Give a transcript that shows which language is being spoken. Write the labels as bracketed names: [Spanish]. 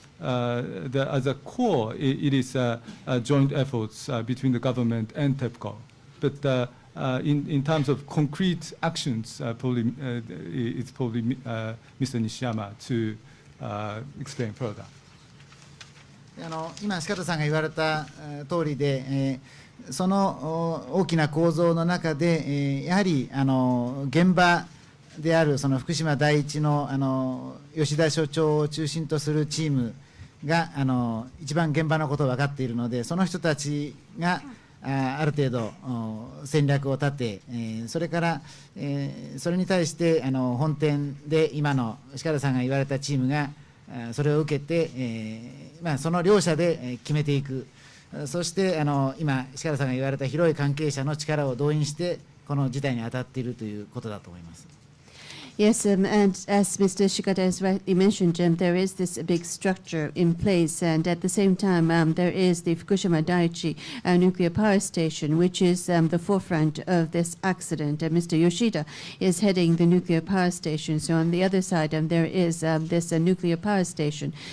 [English] as a core, it is joint efforts between the government and TEPCO. But in terms of concrete actions, it's probably Mr. Nishiyama to explain further. [Japanese] 今、鹿田さんが言われた通りで、その大きな構造の中で、やはり現場であるその福島第一の吉田所長を中心とするチームが一番現場のことを分かっているので、その人たちがある程度戦略を立て、それからそれに対して本店で今の鹿田さんが言われたチームがそれを受けて、その両者で決めていく。そして今鹿田さんが言われた広い関係者の力を動員してこの事態に当たっているということだと思います。 [English] Yes, and as Mr. Shikata has rightly mentioned, there is this big structure in place, and at the same time, there is the Fukushima Daiichi nuclear power station, which is the forefront of this accident. And Mr. Yoshida is heading the nuclear power station. So on the other side, there is this nuclear power station.